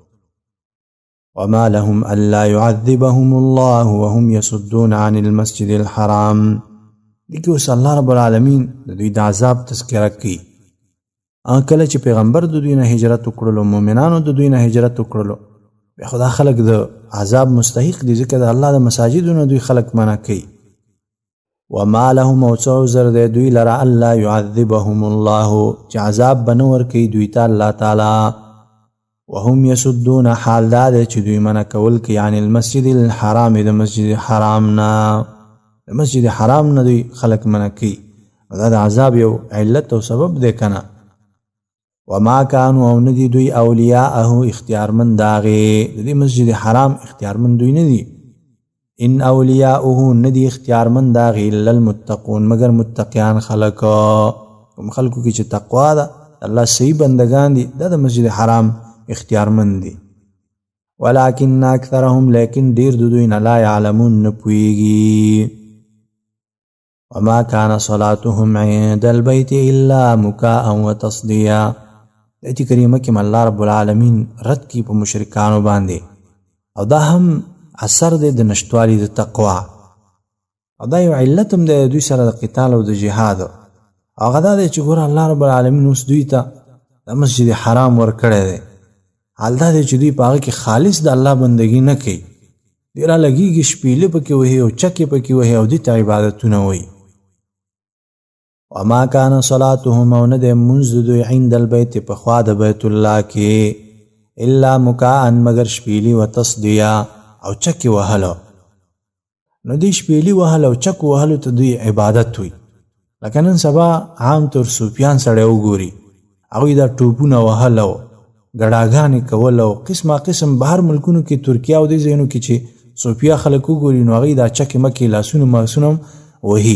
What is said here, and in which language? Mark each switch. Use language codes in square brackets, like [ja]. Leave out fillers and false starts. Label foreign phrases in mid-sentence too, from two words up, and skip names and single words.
[ar] وما لهم الا يعذبهم الله وهم يصدون عن المسجد الحرام، [ps] دې کې اوس الله رب العالمین د دوی د عذاب تذکره کوي. کله چې پیغمبر د دوی نه هجرت وکړلو، مؤمنانو د دوی نه هجرت وکړلو، بیا خو دا خلک د عذاب مستحق دي ځکه د الله د مساجدو نه دوی خلک منع کوي. [ar] وما لهم [ps] او څه عذر دی دوی لره [ar] الا يعذبهم الله [ps] چې عذاب به نه ورکوي دوی ته الله تعالی، [ar] وهم يصدون [ps] حال دا دی چې دوی منع کول کوي [ar] عن المسجد الحرام، [ps] د مسجد حرام نه، د مسجد حرام نه دوی خلک منع کوي. دا د عذاب یو علت او سبب دی کنه. [ar] وما كانوا [ps] او ندي دوی اولیاءه اختیارمند داغه، د دې مسجد حرام اختیارمند دوی نه دي. [ar] ان اولیاءه [ps] ندي اختیارمند داغه [ar] الا المتقون [ps] مگر متقیان خلق، کوم خلقو کې چې تقوا ده الله صحیح بندگان دي د مسجد حرام اختیارمند دي. [ar] ولكن اکثرهم [ps] لیکن ډیر د دوی نه [ar] لا يعلمون [ps] نه پوهیږي. [ar] وما كان صلاتهم عند البيت الا مكاء وتصديا، [ps] ایت کریمه کې الله رب العالمین رد کی په مشرکانو باندې، او دا هم اثر دی د نشتوالي د تقوا، او دا یو علت هم دی دوی سره د قتال او د جهاد. هغه دا دی چې ګوره الله رب العالمین اوس دوی ته د مسجد حرام ورکړی دی، حال دا دی چې دوی په هغه کې خالص د الله بندګي نه کوي، دوی را لګېږي شپېلې پکې وهي او چکې پکې وهي او دې ته عبادتونه وایي. [ar] وما كان صلاتهم [ps] او نه دی منځ د دوی [ar] عند البیت [ps] په خوا د بیت الله کې [ar] الا مکاء [ps] مگر شپېلې [ar] و تصدیه [ps] او چکې وهلو. نو دې شپېلې وهلو او چک وهلو ته دوی عبادت وي. لکه نن سبا عام طور صوفیان سړی وګوري، هغوی دا ټوپونه وهلو، ګډاګانې کولو، قسمه قسم بهر ملکونو کې ترکیه او دې ځایونو کې چې صوفیا خلک وګوري نو هغوی دا چکې مکې لاسونه ماسونه وهي.